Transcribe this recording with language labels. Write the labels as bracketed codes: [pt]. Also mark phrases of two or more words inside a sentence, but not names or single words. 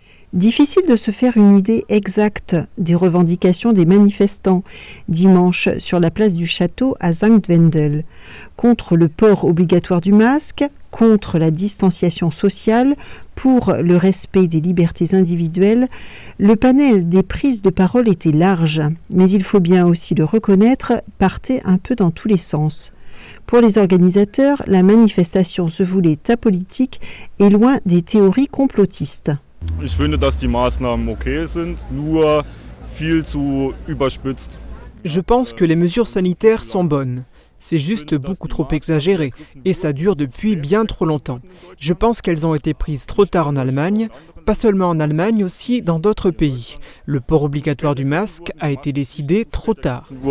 [fr] Difficile de se faire une idée exacte des revendications des manifestants dimanche sur la place du château à Zingtwendel, contre le port obligatoire du masque, contre la distanciation sociale, pour le respect des libertés individuelles. Le panel des prises de parole était large, mais il faut bien aussi le reconnaître, partait un peu dans tous les sens. Pour les organisateurs, la manifestation se voulait apolitique et loin des théories complotistes. [de] Ich finde, dass die Maßnahmen okay sind, nur viel zu überspitzt. [fr] Je pense que les mesures sanitaires sont bonnes. C'est juste beaucoup trop exagéré et ça dure depuis bien trop longtemps. Je pense qu'elles ont été prises trop tard en Allemagne, pas seulement en Allemagne, aussi dans d'autres pays. Le port obligatoire du masque a été décidé trop tard.